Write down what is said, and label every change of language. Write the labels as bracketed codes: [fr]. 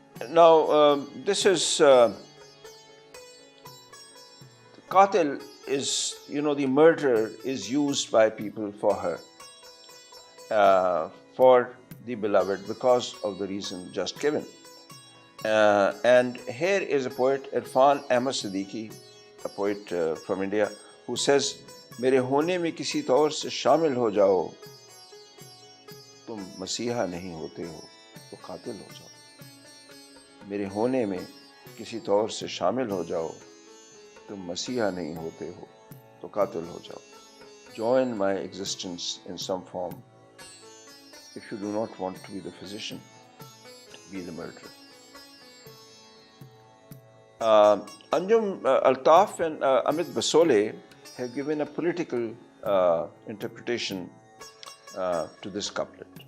[en] Now, this is qatil is, the murderer is used by people for her, for the beloved, because of the reason just given. And here is a poet, Irfan Ahmad Siddiqui, a poet from India, who says, [hi] मेरे होने में किसी तौर से शामिल हो जाओ, तुम मसीहा नहीं होते हो तो कातिल हो जाओ। मेरे होने में किसी तौर से शामिल हो जाओ, तुम मसीहा नहीं होते हो तो कातिल हो जाओ। [en] Join my existence in some form. If you do not want to be the physician, be the murderer. Anjum Altaf and Amit Basole have given a political interpretation to this couplet.